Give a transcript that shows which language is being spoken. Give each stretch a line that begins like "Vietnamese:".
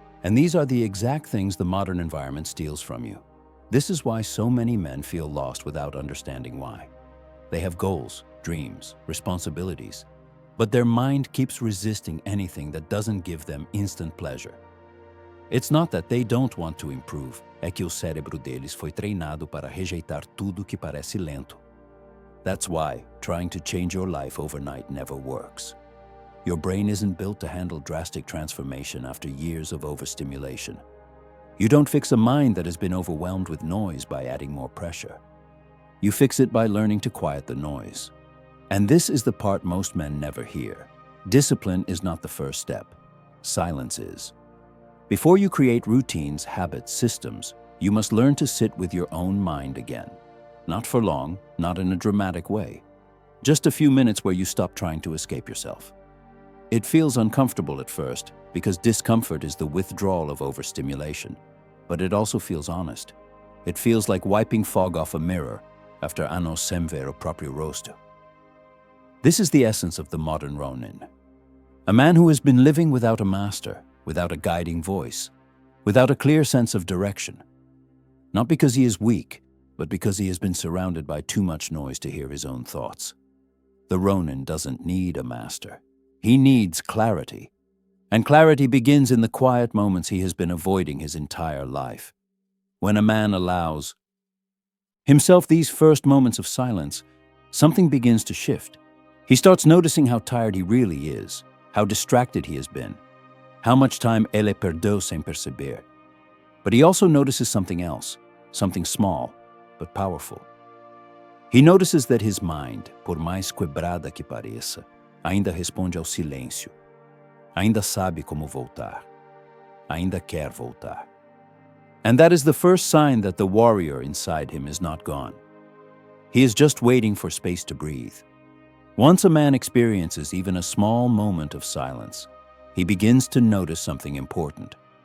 English: And these are the exact things the modern environment steals from you. This is why so many men feel lost without understanding why. They have goals, dreams, responsibilities, but their mind keeps resisting anything that doesn't give them instant pleasure. It's not that they don't want to improve,
Portuguese: é que o cérebro deles foi treinado para rejeitar tudo que parece lento.
English: That's why trying to change your life overnight never works. Your brain isn't built to handle drastic transformation after years of overstimulation. You don't fix a mind that has been overwhelmed with noise by adding more pressure. You fix it by learning to quiet the noise. And this is the part most men never hear. Discipline is not the first step. Silence is. Before you create routines, habits, systems, you must learn to sit with your own mind again. Not for long, not in a dramatic way. Just a few minutes where you stop trying to escape yourself. It feels uncomfortable at first because discomfort is the withdrawal of overstimulation, but it also feels honest. It feels like wiping fog off a mirror after
Portuguese: ano sem ver o próprio rosto.
English: This is the essence of the modern Ronin. A man who has been living without a master, without a guiding voice, without a clear sense of direction. Not because he is weak, but because he has been surrounded by too much noise to hear his own thoughts. The Ronin doesn't need a master. He needs clarity. And clarity begins in the quiet moments he has been avoiding his entire life. When a man allows himself these first moments of silence, something begins to shift. He starts noticing how tired he really is, how distracted he has been, how much time
Portuguese: ele perdeu sem perceber.
English: But he also notices something else, something small, but powerful. He notices that his mind,
Portuguese: por mais quebrada que pareça, ainda responde ao silêncio. Ainda sabe como voltar. Ainda quer voltar.
English: And that is the first sign that the warrior inside him is not gone. He is just waiting for space to breathe. Once a man experiences even a small moment of silence, he begins to notice something important.